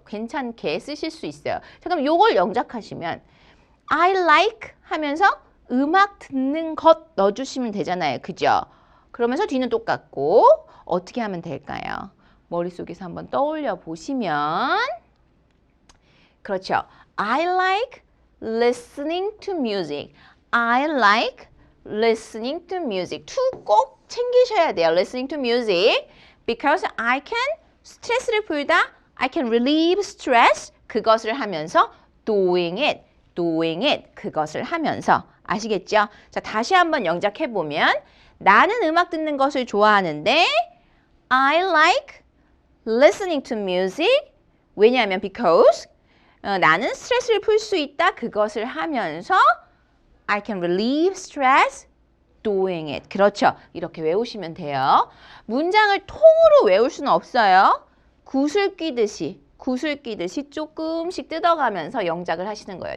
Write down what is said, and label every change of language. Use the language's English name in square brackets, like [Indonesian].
[Korean] 괜찮게 쓰실 수 있어요. 자, 그럼 요걸 영작하시면 [English] I like [Korean] 하면서 음악 듣는 것 넣어주시면 되잖아요. 그죠? 그러면서 뒤는 똑같고 어떻게 하면 될까요? 머릿속에서 한번 떠올려 보시면 그렇죠. [English] I like listening to music. I like listening to music. to [Korean] 꼭 챙기셔야 돼요. [English] listening to music. because I can [Korean] 스트레스를 풀다. [English] I can relieve stress. [Korean] 그것을 하면서 [English] doing it. [Korean] 그것을 하면서 아시겠죠? 자, 다시 한번 영작해 보면 나는 음악 듣는 것을 좋아하는데 [English] I like listening to music. [Korean] 왜냐하면 because 나는 스트레스를 풀 수 있다. 그것을 하면서 [English] I can relieve stress doing it. [Korean] 그렇죠. 이렇게 외우시면 돼요. 문장을 통으로 외울 수는 없어요. 구슬 끼듯이 조금씩 뜯어가면서 영작을 하시는 거예요.